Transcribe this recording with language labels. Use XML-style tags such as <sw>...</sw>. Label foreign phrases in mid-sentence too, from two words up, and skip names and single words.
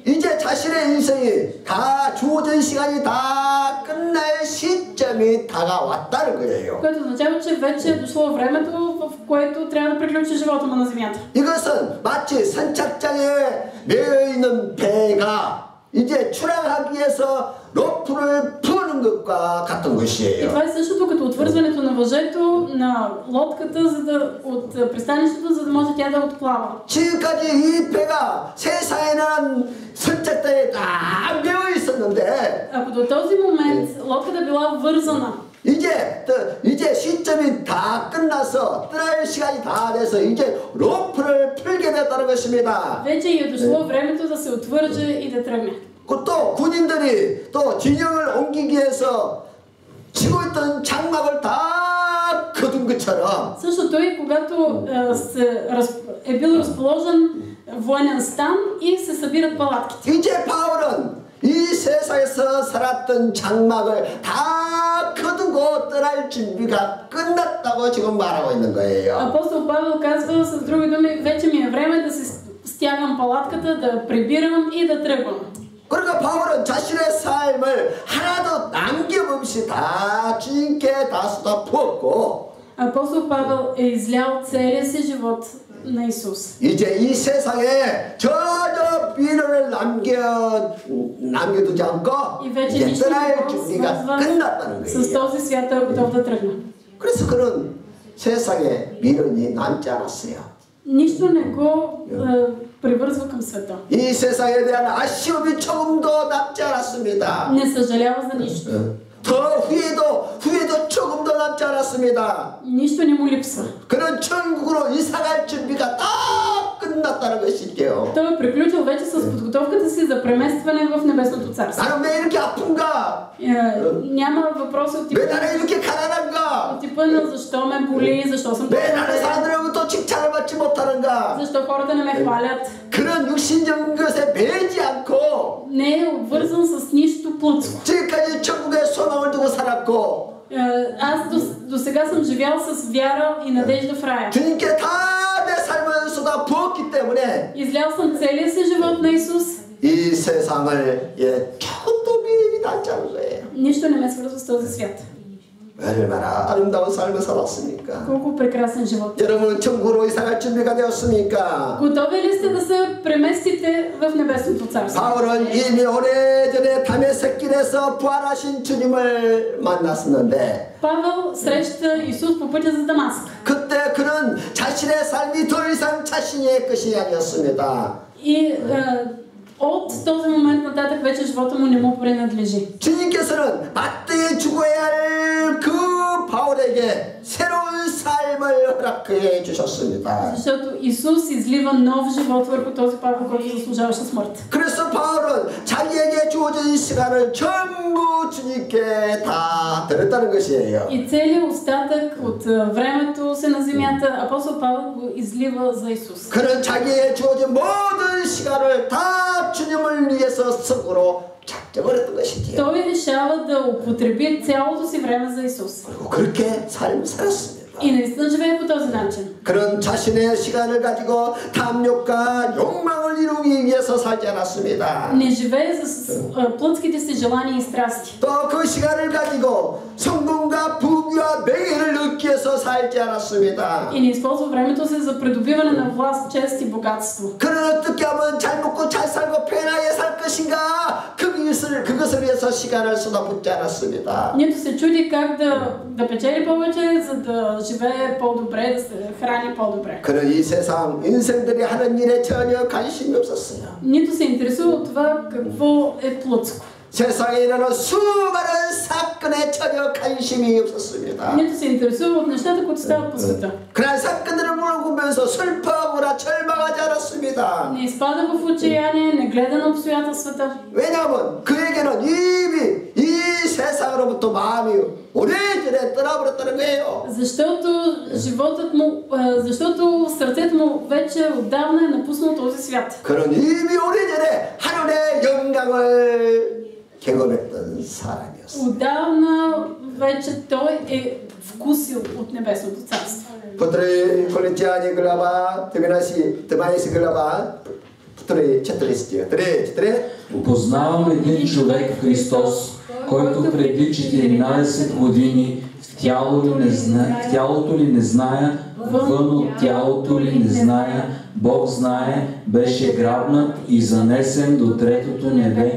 <ko>이제 자신의 인생이 다 주어진 시간이 다 끝날 시점이 다가왔다는 거예요.</ko> <bg>Което означава, че вече е дошло времето, в което трябва да приключи живота му на земята.</bg> <ko>이것은 마치 선착장에 매여 있는 배가 이제 출항하기 위해서 로프를 푸는 것과 같은</ko> <bg>И</bg> <ko>것이에요.</ko> <bg>това е същото като отвързването на въжето на лодката от пристанището, за да може тя да отплава.</bg> <ko>지금까지 이 배가 세상에는 선착장에 다 매여 있었는데</ko> <bg>Ако до този момент лодката била вързана,</bg> <ko>이제 시점이 다 끝나서 떠날 시간이 다 돼서 이제 로프를 풀게 됐다는 것입니다.</ko> <bg>вече е дошло времето да се отвърже и да тръгне.</bg> <ko>또 군인들이 또 진영을 옮기기 위해서 치고 있던 장막을 다 거둔 것처럼</ko> <bg>Същото и когато е бил разположен военен стан и се събират палатките.</bg> <ko>이제 바울은 이 세상에서 살았던 장막을 다 거두고 떠날 준비가 끝났다고 지금 말하고 있는 거예요.</ko> <bg>Апостол Павел казва, с други думи, вече ми е време да се стягам палатката, да прибирам и да тръгвам.</bg> <ko>그러니까 바울은 자신의 삶을 하나도 남김없이 다 주님께 다 쏟아부었고</ko> <bg>Апостол Павел е излял целия си живот на Исус.</bg> <ko>이제 이 세상에 전혀 미련을 남겨두지 않고</ko> <bg>И вече</bg> <ko>이제</ko> <bg>нищо не</bg> <ko>떠날</ko> <bg>го</bg> <ko>준비가</ko> <bg>свързва</bg> <ko>끝났다는</ko> <bg>с</bg> <ko>거예요.</ko> <bg>този свят, е готов да тръгне.</bg> <ko>그래서 그는 세상에 미련이 남지 않았어요.</ko> <bg>Нищо не го привързва към света.</bg> <ko>이 세상에 대한 아쉬움이 조금도 남지 않았습니다.</ko> <bg>Не съжалява за нищо.</bg> <ko>더 후회도 조금도 남지 않았습니다.</ko> <bg>Нищо не му липсва.</bg> <ko>그는 천국으로 이사갈 준비가 다 끝났다는 것이지요.</ko> <bg>Той е приключил вече с подготовката си за преместване в Небесното царство.</bg> <ko>나는 왜 이렇게 아픈가?</ko> <bg>Няма въпроси от типа</bg> <ko>왜 나는 이렇게 가난한가?</ko> <bg>на защо ме боли, защо съм</bg> <ko>왜 나는</ko> <bg>толкова,</bg> <ko>사람들로부터 칭찬을 받지 못하는가?</ko> <bg>защо хората не ме хвалят.</bg> <ko>그런 육신적인 것에 매이지 않고</ko> <bg>Не е обвързан с нищо плътско.</bg> <ko>지금까지 천국에 소망을 두고 살았고</ko> <bg>Аз до сега съм живял с вяра и надежда в рая.</bg> <ko>주님께 다 내 삶을 쏟아부었기 때문에</ko> <bg>Излял съм целия си живот на Исус.</bg> <ko>이 세상을 조금도 미련이 남지 않은 거예요.</ko> <bg>Нищо не ме свързва с този свят.</bg> <ko>얼마나 아름다운 삶을 살았습니까?</ko> <bg>Колко прекрасен живот.</bg> <ko>여러분은 천국으로 이사갈 준비가 되었습니까?</ko> <bg>Готови ли сте да се преместите в Небесното царство?</bg> <ko>바울은 이미 오래전에 다메섹길에서 부활하신 주님을 만났었는데</ko> <bg>Павел среща Исус по пътя за Дамаск.</bg> <ko>그때 그는 자신의 삶이 더 이상 자신의 것이 아니었습니다.</ko> <bg>И от този момент нататък вече живота му не му принадлежи.</bg> <ko>주님께서는 마땅히 죽어야 할 그 바울에게 새로운 삶을 허락해 주셨습니다.</ko> <bg>Защото Исус излива нов живот върху този Павел, който заслужаваше смърт.</bg> <ko>그래서 바울은 자기에게 주어진 시간을 전부 주님께 다 드렸다는 것이에요.</ko> <bg>И целият остатък от времето се на земята, апостол Павел го излива за Исус.</bg> <ko>그는 자기에게 주어진 모든 시간을 다 주님을 위해서 쓰고로 작정을 했던 것이지요.</ko> <bg>Той решава да употреби цялото си време за Исус.</bg> <ko>그리고 그렇게 삶을 살았습니다.</ko> <bg>И наистина живее по този начин.</bg> <ko>그런 자신의 시간을 가지고 탐욕과 욕망을 이루기 위해서 살지 않았습니다.</ko> <bg>Не живее за плътските си желания и страсти.</bg> <ko>또 그 시간을 가지고 성공과 부귀와 명예를 얻기 위해서 살지 않았습니다.</ko> <bg>И не използва времето си за придобиване на власт, чест и богатство.</bg> <ko>그는 어떻게 하면 잘 먹고 잘 살고 편하게 살 것인가 그것을 위해서 시간을 쏟아붓지 않았습니다.</ko> <bg>Нито се чуди как да печели повече, за да живее по-добре, да се храни по-добре.</bg> <ko>그는 이 세상 인생들이 하는 일에 전혀 관심이 없었어요.</ko> <bg>Нито се интересува от това какво е плътско.</bg> <ko>세상에 일어나는 수많은 사건에 전혀 관심이 없었습니다.</ko> <bg>Нито се интересува от нещата, които стават по света.</bg> <ko>그런 사건들을 물어보면서 슬퍼하거나 절망하지 않았습니다.</ko> <bg>Не изпада в отчаяние, не гледа на обстоятелствата.</bg> <ko>왜냐하면 그에게는 이미 이 세상으로부터 마음이 오래전에 떠나버렸다는 거예요.</ko> <bg>Защото сърцето му вече отдавна е напуснало този свят.</bg> <ko>그는 이미 오래전에 하늘의 영광을 경험했던 사람이었어요.</ko> <bg>Отдавна вече той е вкусил от небесното царство. Путри Колитяни глава 13 глава втори 4. Познавам един човек в Христос, който преди 14 години в тялото ли не зная, вън от тялото ли не зная, Бог знае, беше грабнат и занесен до третото небе.</bg>